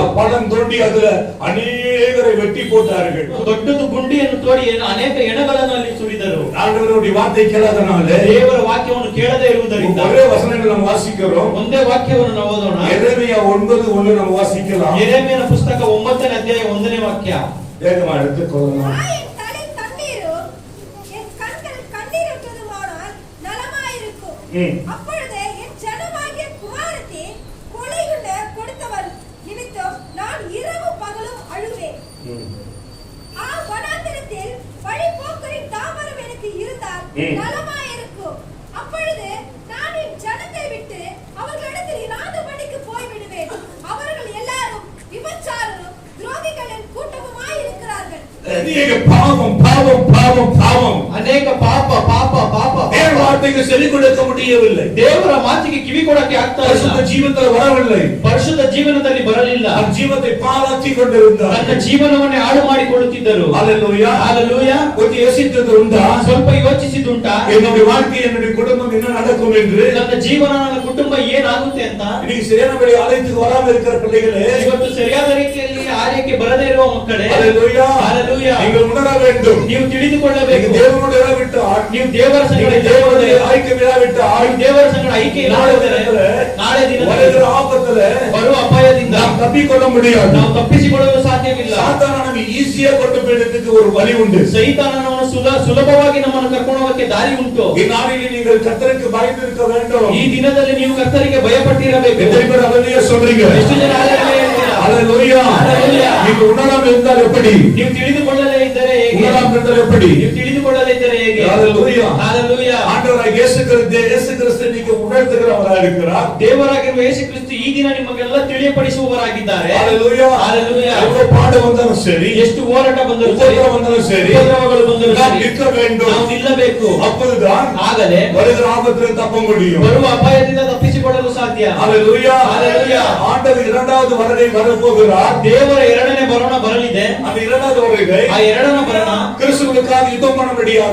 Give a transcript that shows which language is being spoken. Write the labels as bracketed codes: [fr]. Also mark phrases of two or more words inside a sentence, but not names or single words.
[ta] பள்ளம் தோண்டி அதுல அநேகரை வெட்டி போட்டார்கள். [kn] ದೊಡ್ಡದು ಗುಂಡಿಯನ್ನು ತೋಡಿ ಅನೇಕ ಹೆಣಗಳನ್ನು ಅಲ್ಲಿ ಸುರಿದರು. [ta] ஆண்டவருடைய வார்த்தை கேளாதனால [kn] ದೇವರ ವಾಕ್ಯವನ್ನು ಕೇಳದೇ ಇರುವುದರಿಂದ [ta] ஒரே வசனங்கள் நாம் வாசிக்கிறோம். [kn] ಒಂದೇ ವಾಕ್ಯವನ್ನು ನಾವು ಓದೋಣ. [ta] எரேமியா 9:1 நாம் வாசிக்கலாம். [kn] ಯೆರೆಮೀಯನ ಪುಸ್ತಕ 9ನೇ ಅಧ್ಯಾಯ 1ನೇ ವಾಕ್ಯ. [ta] வேகமா எடுத்துக்கொள்ளலாம். என் தலை தண்ணீரும் என் கண்கள் கண்ணீரற்றதுமானால் நலமாயிருக்கும். அப்பொழுது என் ஜனமாகிய குமாரத்தி கொலையுள்ள கொடுத்தவர் நிமித்தம் நான் இரவு பகலும் அழுவேன். வனாந்திரத்தில் வழிபோக்கரின் தாமரம் எனக்கு இருந்தால் நலமாயிருக்கும். அப்பொழுது நான் என் ஜனத்தை விட்டு அவர்களிடத்தில் இராதபடிக்கு போய்விடுவேன். அவர்கள் எல்லாரும் விபச்சாரரும் துரோகிகளின் கூட்டமுமாய் இருக்கிறார்கள். அநேக பாவம் பாவம் பாவம் பாவம். [kn] ಅನೇಕ ಪಾಪ ಪಾಪ ಪಾಪ. [ta] தேவ வார்த்தைக்கு செவி கொடுக்க முடியவில்லை. [kn] ದೇವರ ಮಾತಿಗೆ ಕಿವಿ ಕೊಡಕ್ಕೆ ಆಗ್ತಾ ಇಲ್ಲ. [ta] பரிசுத்த ஜீவத்தில் வரவில்லை. [kn] ಪರಿಶುದ್ಧ ಜೀವನದಲ್ಲಿ ಬರಲಿಲ್ಲ. [ta] தன் ஜீவத்தை பாழாக்கி கொண்டிருந்தார். [kn] ತನ್ನ ಜೀವನವನ್ನೇ ಹಾಳು ಮಾಡಿಕೊಳ್ಳುತ್ತಿದ್ದರು. [ta] ஹalleluya. ஹalleluya. கொஞ்சம் யோசித்தது உண்டா? [kn] ಸ್ವಲ್ಪ ಯೋಚಿಸಿದುಂಟಾ? [ta] என்னுடைய வாழ்க்கை என்னுடைய குடும்பம் என்ன நடக்கும் என்று? [kn] ನನ್ನ ಜೀವನ ನನ್ನ ಕುಟುಂಬ ಏನಾಗುತ್ತೆ ಅಂತ. [ta] இன்னைக்கு சரியான வழி ஆலயத்துக்கு வராம இருக்கிற பிள்ளைகளே, [kn] ಇವತ್ತು ಸರಿಯಾದ ರೀತಿಯಲ್ಲಿ ಆಲಯಕ್ಕೆ ಬರದೇ ಇರುವ ಮಕ್ಕಳೇ, [ta] ஹalleluya. ஹalleluya. நீங்கள் உணர வேண்டும். [kn] ನೀವು ತಿಳಿದುಕೊಳ್ಳಬೇಕು. [ta] தேவனோடு இராவிட்டால், [kn] ನೀವು ದೇವರ ಸಂಗಡ [ta] தேவனுடைய ஐக்கியமில்லாவிட்டால், [kn] ದೇವರ ಸಂಗಡ ಐಕ್ಯ ಇಲ್ಲದಿದ್ದರೆ ನಾಳೆ ದಿನದಲ್ಲಿ [ta] வருகிற ஆபத்துல [kn] ಬರುವ ಅಪಾಯದಿಂದ [ta] நாம் தப்பிக்கொள்ள முடியாது. [kn] ನಾವು ತಪ್ಪಿಸಿಕೊಳ್ಳಲು ಸಾಧ್ಯವಿಲ್ಲ. [ta] சாத்தான ನಮಗೆ ஈஸியா கொண்டு போயிடுறதுக்கு ஒரு வழி உண்டு. [kn] ಸೈತಾನನನ್ನು ಸುಲಭವಾಗಿ ನಮ್ಮನ್ನು ಕರ್ಕೊಂಡು ಹೋಗಕ್ಕೆ ದಾರಿ ಉಂಟು. [ta] இந்நாளில் நீங்கள் கர்த்தருக்கு பயந்திருக்க வேண்டும். [kn] ಈ ದಿನದಲ್ಲಿ ನೀವು ಕರ್ತರಿಗೆ ಭಯಪಟ್ಟಿರಬೇಕು. [ta] எத்தனை பேர் ஹalleluya சொல்றீங்க? [kn] ಎಷ್ಟು ಜನ ಹಲ್ಲೆಲೂಯಾ ಹೇಳ್ತೀರಾ? [ta] ஹalleluya. ஹalleluya. நீங்க உணராம இருந்தால் எப்படி? [kn] ನೀವು ತಿಳಿದುಕೊಳ್ಳಲೇ ಇದ್ದರೆ ಹೇಗೆ? [ta] உணராம இருந்தால் எப்படி? [kn] ನೀವು ತಿಳಿದುಕೊಳ್ಳಲೇ ಇದ್ದರೆ ಹೇಗೆ? [ta] ஹalleluya. ஹalleluya. ஆண்டவராகிய இயேசு கிறிஸ்து நீங்க உணர்த்துகிறவராக இருக்கிறார். [kn] ದೇವರಾಗಿರುವ ಯೇಸು ಕ್ರಿಸ್ತು ಈ ದಿನ ನಿಮಗೆಲ್ಲ ತಿಳಿಯಪಡಿಸುವವರಾಗಿದ್ದಾರೆ. [ta] ஹalleluya. ஹalleluya. எவ்வளவு பாடு வந்தாலும் சரி, [kn] ಎಷ್ಟು ಹೋರಾಟ ಬಂದರೂ ಸರಿ, [ta] உபத்திரவம் வந்தாலும் சரி, [kn] ಉಪದ್ರವಗಳು ಬಂದರೂ [ta] நாம் [kn] ಸರಿ, [ta] நிற்க வேண்டும். [kn] ನಾವು ನಿಲ್ಲಬೇಕು. [ta] அப்பொழுதுதான் [kn] ಆಗಲೇ [ta] வருகிற ஆபத்திலிருந்து தப்ப முடியும். [kn] ಬರುವ ಅಪಾಯದಿಂದ ತಪ್ಪಿಸಿಕೊಳ್ಳಲು ಸಾಧ್ಯ. [ta] ஹalleluya. ஹalleluya. ஆண்டவர் இரண்டாவது வருகை வரப்போகிறார். [kn] ದೇವರ ಎರಡನೇ ಬರೋಣ ಬರಲಿದೆ. [ta] அந்த இரண்டாவது வருகை [kn] ಆ ಎರಡನೇ ಬರೋಣ [ta] கிறிஸ்துவுக்காக யுத்தம் பண்ணும்படியாக,